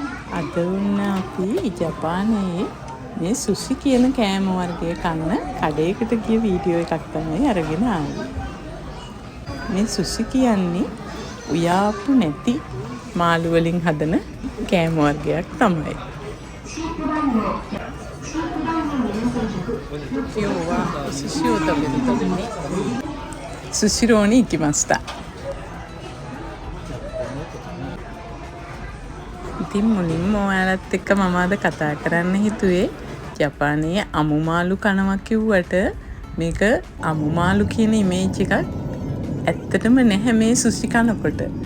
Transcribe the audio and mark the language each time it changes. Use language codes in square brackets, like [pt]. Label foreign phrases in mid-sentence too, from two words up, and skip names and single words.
[si] අද වුණ අපි ජපානයේ මේ සුෂි කියන කෑම වර්ගය කන්න කඩේකට ගිය වීඩියෝ එකක් තමයි අරගෙන ආවේ. මේ සුෂි කියන්නේ උයාප්පු නැති මාළු වලින් හදන කෑම වර්ගයක් තමයි. [ja] 今日は寿司を食べるためにスシローに行きました。 [si] ඉතින් මුලින්ම ඔයාලත් එක්ක මම අද කතා කරන්න හිතුවේ ජපානයේ අමු මාළු කනවා කිව්වට මේක අමු මාළු කියන ඉමේජ් එකක් ඇත්තටම නැහැ මේ සුෂි කනකොට.